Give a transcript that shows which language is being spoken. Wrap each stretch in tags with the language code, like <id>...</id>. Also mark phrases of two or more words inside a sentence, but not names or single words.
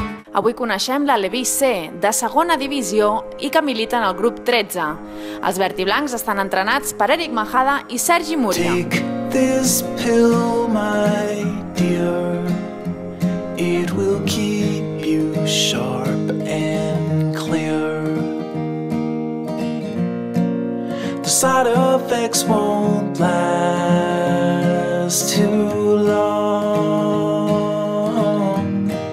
<ca>Avui coneixem l'ALEVÍ C, de segona divisió i que milita en el grup 13. Els vertiblancs estan entrenats per Eric Majada i Sergi Múria.</ca> <en>Take this pill, my dear. It will keep you sharp and clear. The side effects won't last too long.</en>